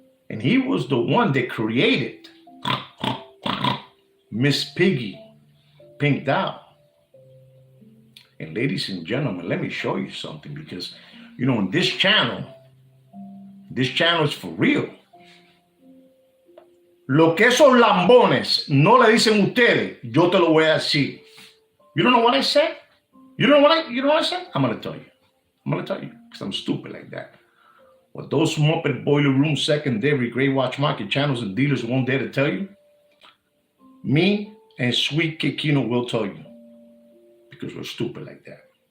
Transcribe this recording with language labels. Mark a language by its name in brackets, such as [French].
[English] And he was the one that created Miss Piggy, pink doll. And ladies and gentlemen, let me show you something, because, you know, in this channel is for real. [Spanish] Lo que esos lambones no le dicen ustedes, yo te lo voy a decir. [English] You don't know what I said? You know what I said? I'm going to tell you. I'm going to tell you, because I'm stupid like that. What those Muppet Boiler Room secondary gray watch market channels and dealers won't dare to tell you, me and Sweet Kikino will tell you, because we're stupid like that.